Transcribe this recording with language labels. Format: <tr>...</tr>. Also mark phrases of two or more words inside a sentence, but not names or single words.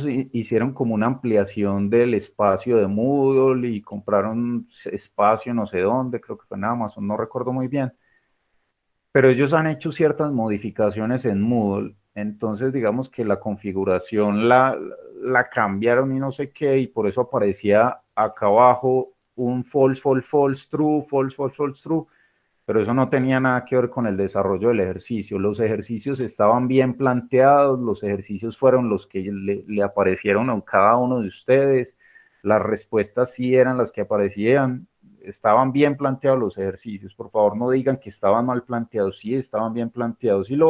<es>hicieron como una ampliación del espacio de Moodle y compraron espacio no sé dónde, creo que fue en Amazon, no recuerdo muy bien, pero ellos han hecho ciertas modificaciones en Moodle, entonces digamos que la configuración la cambiaron y no sé qué, y por eso aparecía acá abajo un</es> <en>false, false, false, true, false, false, false, true,</en> <es>pero eso no tenía nada que ver con el desarrollo del ejercicio. Los ejercicios estaban bien planteados, los ejercicios fueron los que le aparecieron a cada uno de ustedes, las respuestas sí eran las que aparecían, estaban bien planteados los ejercicios. Por favor, no digan que estaban mal planteados, sí estaban bien planteados.</es>